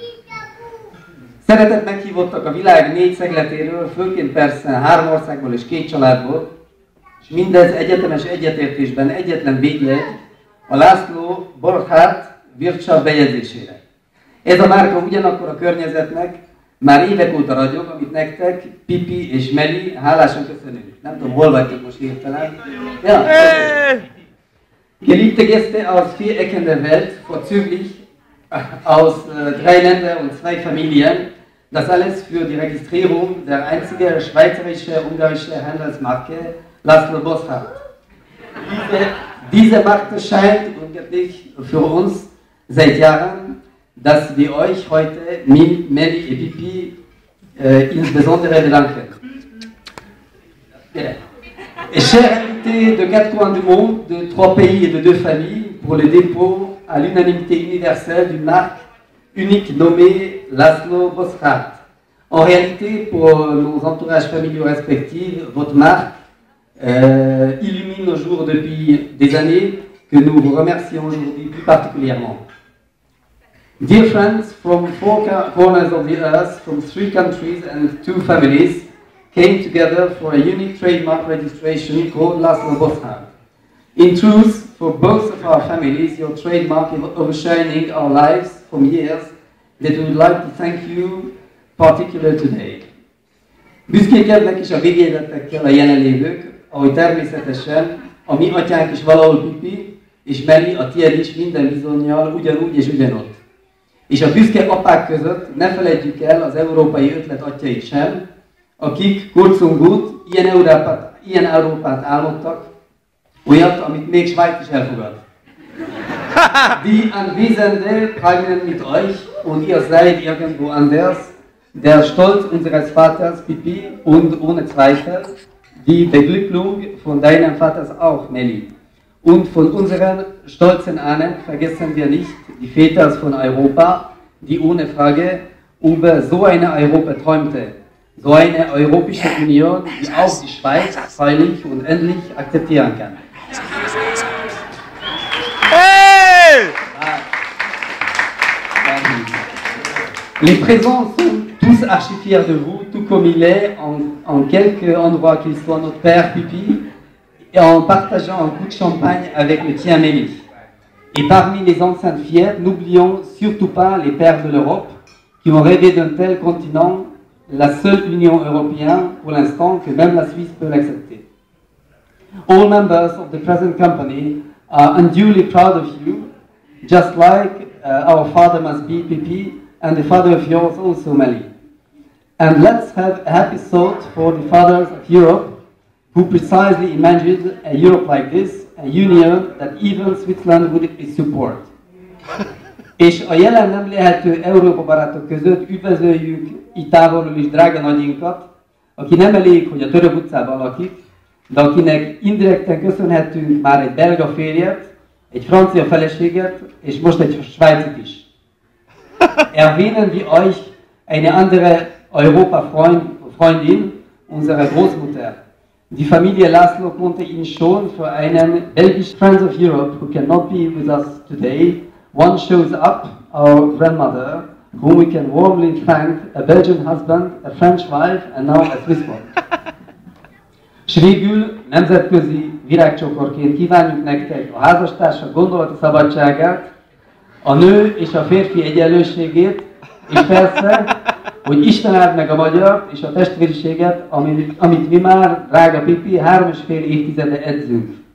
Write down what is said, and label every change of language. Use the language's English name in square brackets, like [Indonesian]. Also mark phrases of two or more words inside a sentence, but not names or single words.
[Hungarian] Szeretett meghívottak a világ 4 szegletéről, főként persze 3 országból és 2 családból, és mindez egyetemes egyetértésben egyetlen védjegy a László Borchardt Wirtschaft bejegyzésére. Ez a márka ugyanakkor a környezetnek már évek óta ragyog, amit nektek, Pipi és Meli hálásan köszönünk. Nem tudom, hol vagytok most hirtelen. [German] Ja, Geliebte Gäste aus 4 Ecken der Welt, vorzüglich aus 3 Ländern und 2 Familien, das alles für die Registrierung der einzige schweizerische-ungarische Handelsmarke László Borchardt. Diese Marke scheint unglaublich für uns seit Jahren, dass wir euch heute, Meli et Pipi, insbesondere bedanken. [French] Chers invités de 4 coins du monde, de 3 pays et de 2 familles, pour le dépôt à l'unanimité universelle d'une marque unique nommée László Borchardt. En réalité, pour nos entourages familiaux respectifs, votre marque illumine nos jours depuis des années, que nous vous remercions aujourd'hui plus particulièrement. [English] Dear friends from 4 corners of the earth, from 3 countries and 2 families, came together for a unique trademark registration called László Borchardt. In truth, for both of our families, your trademark is overshining our lives from years that we would like to thank you particularly today. [Hungarian] Büszkékednek is a védjegyzetekkel a jelenlévők, ahogy természetesen a mi atyánk is valahol Pipi, és Meli, a tiéd is minden bizonnyal ugyanúgy és ugyanott. És a büszke apák között ne feledjük el az európai ötlet atyait sem, akik kurzum ilyen Európát álmodtak, olyat, amit még Svájc is elfogad. [German] Die Anwesende prangern mit euch und ihr seid irgendwo anders. Der Stolz unseres Vaters Pipi und ohne Zweifel die Beglückung von deinem Vaters auch, Meli. Und von unseren stolzen Ahnen vergessen wir nicht die Väter von Europa, die ohne Frage über so eine Europa träumte. So eine Europäische Union, die auch die Schweiz freilich und endlich akzeptieren kann. Hey! [French] Les présents sont tous archi fiers de vous, tout comme il est, en quelque endroit qu'il soit, notre père Pipi, et en partageant un coup de champagne avec le tien Meli. Et parmi les enceintes fiers, n'oublions surtout pas les pères de l'Europe, qui ont rêvé d'un tel continent, la seule Union européenne pour l'instant que même la Suisse peut l'accepter. [English] All members of the present company are unduly proud of you, just like our father must be Pipi, and the father of yours also Meli. And let's have a happy thought for the fathers of Europe, who precisely imagined a Europe like this, a union that even Switzerland would support. [Hungarian] És a jelen nem lehető Európa barátok között üdvözöljük így távolról is drága nagyinkat, aki nem elég, hogy a Török utcában lakik, de akinek indirekten köszönhetünk már egy belga férjet, egy francia feleséget, és most egy svájcit is. [German] Erwähnen wir euch eine andere Europa-Freundin, unsere Großmutter. Die Familie László konnte ihn schon für einen Belgisch [English] Friends of Europe who cannot be with us today. One shows up, our grandmother, whom we can warmly thank, a Belgian husband, a French wife, and now a Swiss one. [Hungarian] S végül nemzetközi virágcsokorként kívánjuk nektek a házastársak gondolati szabadságát, a nő és a férfi egyenlőségét, és persze, hogy Isten áld meg a magyart és a testvériséget, amit mi már, drága Pipi, 3,5 évtizede edzünk.